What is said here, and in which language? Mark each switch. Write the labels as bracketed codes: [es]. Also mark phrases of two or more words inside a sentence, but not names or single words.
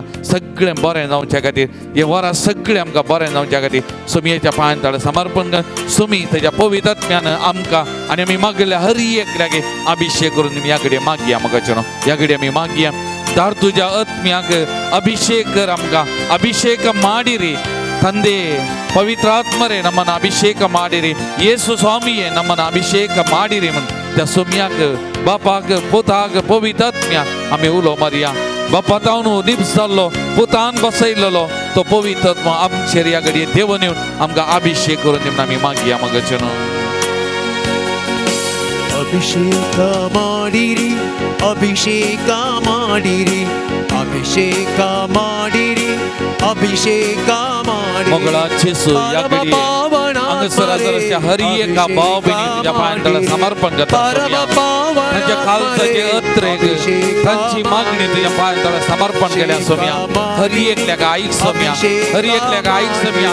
[kok] सगळें बरें जावच्या खातीर, हे वरां सगळें आमकां बरें जावच्या खातीर सोमयाच्या पांयां तळा समर्पण कर. सोमी ताच्या पवित्र आत्म्यान आमकां आनी आमी मागल्या हर एकल्याक अभिषेक करून ह्या घडये मागया मोगाचें न्हू. ह्या घडये आमी मागया. दार तुज्या आत्म्याक अभिषेक कर. [kn] आमकां अभिषेक ಮಾಡಿರಿ ತಂದೆ. पवित्र आत्मरे ನಮ್ಮನ್ನು अभिषेक ಮಾಡಿರಿ. ಯೇಸು ಸ್ವಾಮಿಯೇ ನಮ್ಮನ್ನು अभिषेक ಮಾಡಿರಿ [kok] म्हणून त्या सोमयाक बापाक पुताक पवित्र आत्म्या आमी उलो मारया. बापा तावन निप्स जाल्लो, पुतान बसयल्लो तो पवित्र आत्मा आमचेर ह्या घडये देवन येवन आमकां अभिषेक करून दी म्हणून आमी मागया मोगाचें न्हू. [kn] ಅಭಿಷೇಕ ಮಾಡಿರಿ, ಅಭಿಷೇಕ ಮಾಡಿರಿ, ಅಭಿಷೇಕ ಮಾಡಿರಿ, ಅಭಿಷೇಕ ಮಾಡಿರಿ. [kok] मोगळा जेसू ह्या घडये हांगासर हर एका भाव भयणी तुज्या पांयां तळा समर्पण करता. ताच्या खालसाचे अत्रेक तांची मागणी तुज्या पांयां तळा समर्पण केल्या सोम्या. हर एकल्याक आयक सोम्या, हर एकल्याक आयक सोम्या.